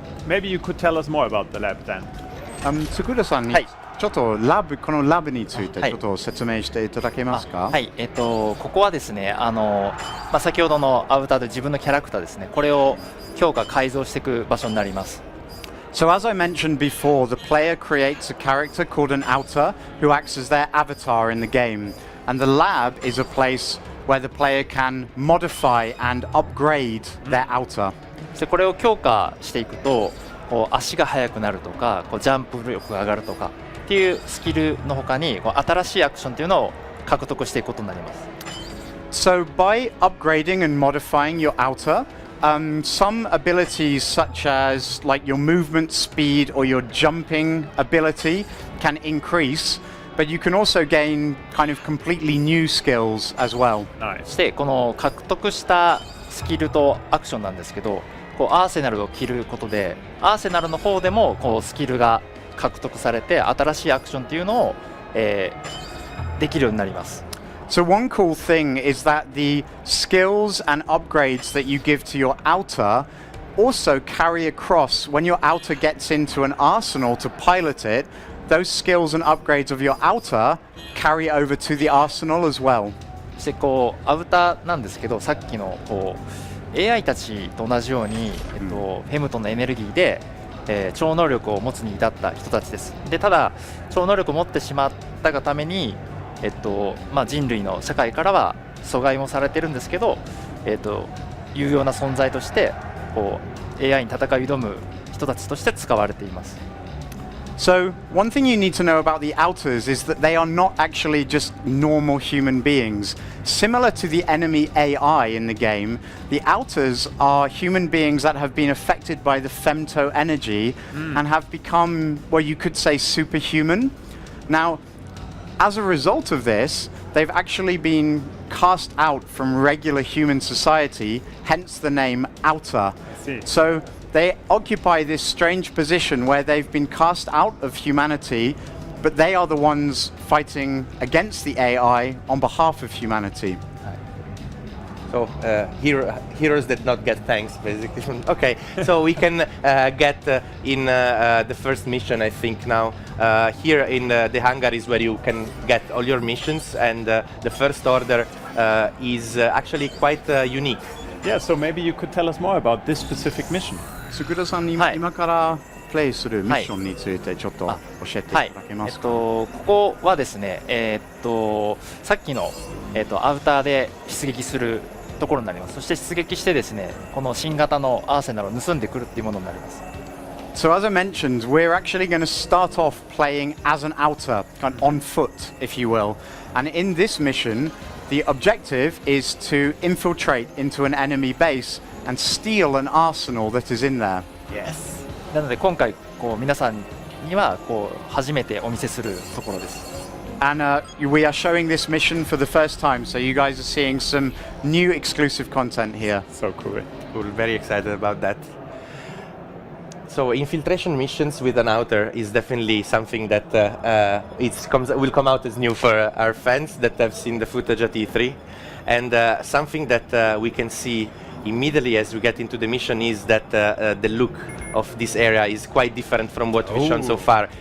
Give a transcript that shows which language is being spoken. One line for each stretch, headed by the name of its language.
English: maybe you could tell us more about the lab then.
Japanese: つくらさんに、ちょっとこのラブについてちょっと説明していただけますか？はい、ここはですね、先ほどのアバターで自分のキャラクターですね、これを強化改造していく場所になります。
English: So as I mentioned before, the player creates a character called an outer who acts as their avatar in the game, and the lab is a place where the player can modify and upgrade their outer.
Japanese: でこれを強化していくと、こう足が速くなるとか、こうジャンプ力が上がるとかっていうスキルの他に、こう新しいアクションというのを獲得していくことになります。
English: So by upgrading and modifying your outer, some abilities such as like your movement speed or your jumping ability can increase, but you can also gain kind of completely new skills as well.
Japanese: そしてこの獲得したスキルとアクションなんですけど、こうアーセナルを着ることでアーセナルの方でもこうスキルが獲得されて新しいアクションっていうのを、できるようになります。
English: So one cool thing is that the skills and upgrades that you give to your outer also carry across when your outer gets into an arsenal to pilot it. Those skills and upgrades of your outer carry over to the arsenal as well.
Japanese: そしてこうアウターなんですけど、さっきのこう AI たちと同じように、フェムトンのエネルギーで、超能力を持つに至った人たちです。でただ超能力を持ってしまったがために人類の社会からは阻害もされてるんですけど、有用な存在としてこう AI に戦い挑む人たちとして使われています。
English: So one thing you need to know about the outers is that they are not actually just normal human beings. Similar to the enemy AI in the game, the outers are human beings that have been affected by the femto energy and have become, well, you could say superhuman. Now, as a result of this, they've actually been cast out from regular human society, hence the name outer. So they occupy this strange position where they've been cast out of humanity, but they are the ones fighting against the AI on behalf of humanity. So heroes that not get thanks, basically. Okay, so we can get in the first mission, I think now. Here in the hangar is where you can get all your missions, and the first order is actually quite unique. Yeah, so maybe you could tell us more about this specific mission.
Japanese: つくらさんに今からプレイするミッションについてちょっと教えていただけますか？ここはですね、さっきの、アウターで出撃するところになります。そして出撃してですね、この新型のアーセナルを盗んでくるっていうものになります。
English: So as I mentioned, we're actually going to start off playing as an outer, kind of on foot, if you will. And in this mission, the objective is to infiltrate into an enemy base and steal an arsenal that is in there. Yes.
Japanese: なので今回こう皆さんにはこう初めてお見せするところです。
English: And we are showing this mission for the first time, so you guys are seeing some new exclusive content here. So cool. We're very excited about that. So infiltration missions with an outer is definitely something that will come out as new for our fans that have seen the footage at E3, and something that we can see immediately as we get into the mission is that the look of this area is quite different from what we've shown so far.